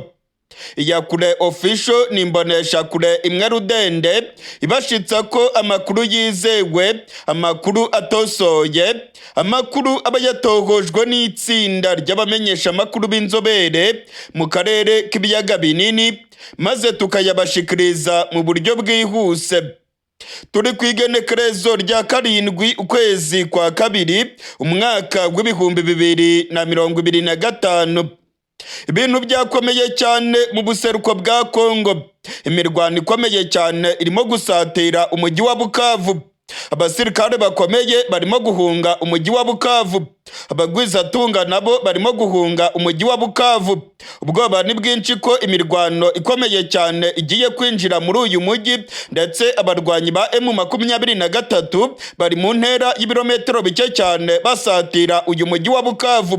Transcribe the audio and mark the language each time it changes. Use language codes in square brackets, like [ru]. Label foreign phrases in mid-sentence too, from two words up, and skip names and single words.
[rn] Iyakure official ni imbonesha kure imwe rudende ibashitsa ko amakuru yizewe, amakuru atosoye, amakuru aba yatohojwe n'itsinda ry'abamenyesha amakuru b'inzobere mu karere k'ibiyaga binini maze tukayabashikiriza mu buryo bwihuse. Turi kwigenekerezo rya 7 ukwezi kwa kabiri umwaka w'ibihumbi 2025. [rw] Ibintu byakomeye cyane mu buseruko bwa Congo. Imirwano ikomeye cyane irimo gusatira umujyi wa Bukavu. Abasirikare bakomeye barimo guhunga umujyi wa Bukavu. Abagwizatunga nabo barimo guhunga umujyi wa Bukavu. Ubwoba ni bwinshi ko imirwano ikomeye cyane igiye kwinjira muri uyu mujyi, ndetse abarwanyi ba M23 bari mu ntera y'ibirometero bike cyane basatira uyu mujyi wa Bukavu.